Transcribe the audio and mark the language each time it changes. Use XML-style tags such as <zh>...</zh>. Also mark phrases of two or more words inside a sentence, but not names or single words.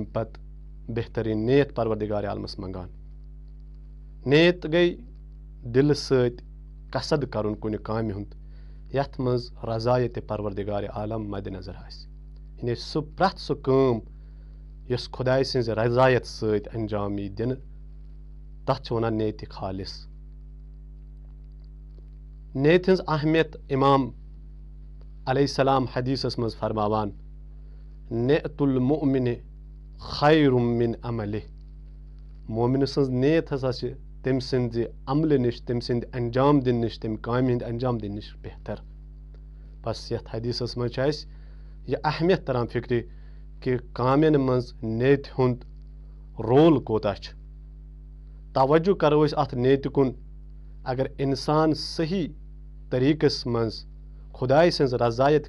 <ks>پت بہترین نیت پروردگار عالمس منگان نیت گئی دل ست قصد کرن کن کامہ ہند یت مز رضایت پروردگار عالم مد نظر آس یعنی سہ پرٛٮ۪تھ سہ کٲم یس خداے سٕنٛزِ رضایت سۭتۍ انجام یی دِنہٕ تتھ چھِ ونان نیتِ خالص نیتہِ ہٕنٛز اہمیت امام</ks> <ar>علیہ السلام</ar> <ks>حدیثس منٛز فرماوان</ks> <ar>نیت المؤمن خیر من عملہ</ar> <ks>مومن سٕنٛز نیت ہسا چھِ تٔمۍ سٕنٛزِ عملہِ نِش تٔمۍ سٕنٛدِ انجام دِنہٕ نِش تٔمۍ کامہِ ہٕنٛدِ انجام دِنہٕ نِش بہتر بس یتھ حدیثس منٛز چھِ اسہِ یہِ اہمیت تران فکرِ کہ کامین منٛز نیتہِ ہُنٛد رول کوتاہ چھُ توجہ کرو أسۍ اتھ نیتہِ کُن اگر انسان صحیح طریقس منٛز خداے سٕنٛز رضایت</ks>